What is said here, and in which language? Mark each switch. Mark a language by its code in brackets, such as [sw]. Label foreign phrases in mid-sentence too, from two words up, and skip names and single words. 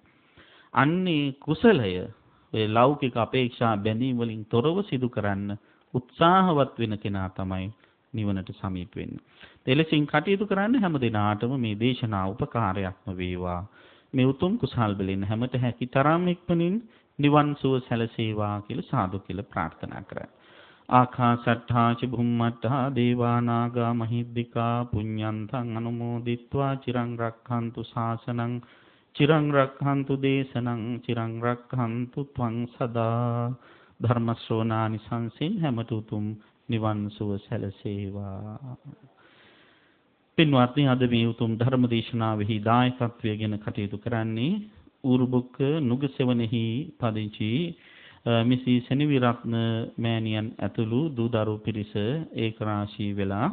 [si] අන්නේ කුසලය ඒ ලෞකික අපේක්ෂා බැඳීම් වලින් තොරව සිදු කරන්න උත්සාහවත් වෙන කෙනා තමයි නිවනට සමීප වෙන්නේ. එලෙසින් කටයුතු කරන්න හැම දිනාටම මේ දේශනාව උපකාරයක්ම වේවා. මේ උතුම් කුසල් බලෙන් හැමත හැකි තරම් ඉක්මනින් නිවන් සුව සැලසේවා කියලා සාදු කියලා ප්‍රාර්ථනා කරා. [pi] ආකාසට්ඨා ච බුම්මට්ඨා දේවා නාග මහිද්దికා පුඤ්ඤන්තං අනුමෝදිත්වා චිරං රක්ඛන්තු ශාසනං චිරං රක්ඛන්තු දේශනං චිරං රක්ඛන්තු ත්වං සදා. [si] ධර්ම ශ්‍රවණානි සංසින් හැමත උතුම් නිවන් සුව සැලසේවා. පින්වත්නි, අද මේ උතුම් ධර්ම දේශනාවෙහි දායකත්වයෙන් කටයුතු කරන්නේ ඌරුබුක්ක නුගසෙවණෙහි පදිංචි මිසී සෙනවිරත්න මෑණියන් ඇතුළු දූ දරුවෝ පිරිස ඒකරාශී වෙලා